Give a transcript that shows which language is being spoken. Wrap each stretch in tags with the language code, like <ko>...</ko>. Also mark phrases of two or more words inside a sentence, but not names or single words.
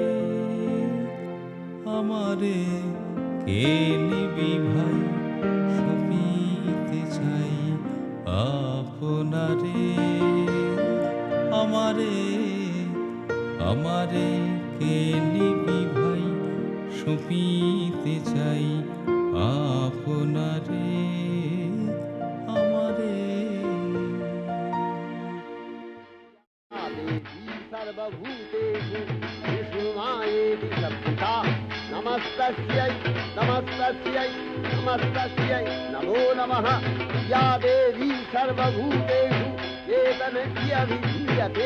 <bn>আমারে কে নিবি ভাই, সপিতে চাই আপনারে। আমারে কে নিবি ভাই, সপিতে চাই আপনারে। আমারে</bn> <sa>सर्वभूतेषु विष्णुमायेति संस्थिता। नमस्तस्यै नमस्तस्यै नमस्तस्यै नमो नमः। या देवी सर्वभूतेषु चेतनस्यभिधीयते।</sa>